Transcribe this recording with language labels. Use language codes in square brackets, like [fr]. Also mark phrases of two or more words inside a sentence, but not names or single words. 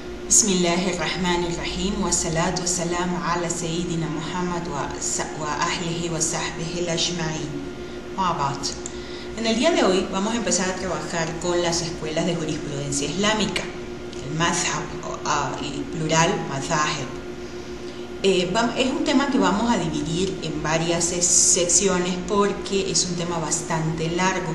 [ar] بسم الله الرحمن الرحيم والصلاة والسلام على سيدنا محمد وأهله وصحبه الأجمعين. [es] En el día de hoy vamos a empezar a trabajar con las escuelas de jurisprudencia islámica, el mazhab, plural mazahib. Es un tema que vamos a dividir en varias secciones porque es un tema bastante largo.